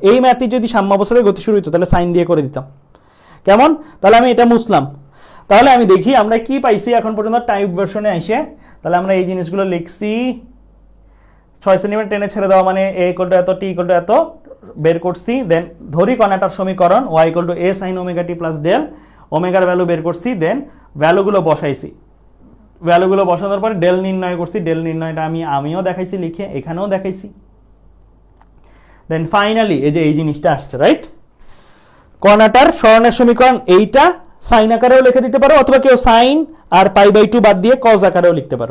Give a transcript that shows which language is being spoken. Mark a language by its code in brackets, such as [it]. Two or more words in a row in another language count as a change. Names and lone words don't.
[bn] এই ম্যাথটি যদি সাম্যাবস্থায় গতি শুরু হতো তাহলে সাইন দিয়ে করে দিতাম। কেমন? তাহলে আমি এটা মুছলাম। তাহলে আমি দেখি আমরা কি পাইছি এখন পর্যন্ত [en] type version [bn] এসে। তাহলে আমরা এই জিনিসগুলো লিখছি, 6 সেন্টিমিটার টেনে ছেড়ে দেওয়া মানে a = এত, t = এত বের করছি। দেন ধরি কণাটার সমীকরণ y = a sin [en] omega t plus del, [bn] ওমেগার ভ্যালু বের করছি। দেন ভ্যালুগুলো বসাইছি, ভ্যালুগুলো বসানোর পরে ডেল নির্ণয় করছি। ডেল নির্ণয়টা আমিও দেখাইছি লিখে, এখানেও দেখাইছি। দেন ফাইনালি এই যে এই জিনিসটা আসছে, রাইট? কণাটার সরণের সমীকরণ এইটা সাইন আকারেও লিখে দিতে পারো, অথবা কেউ সাইন আর π/2 বাদ দিয়ে cos আকারেও লিখতে পারো।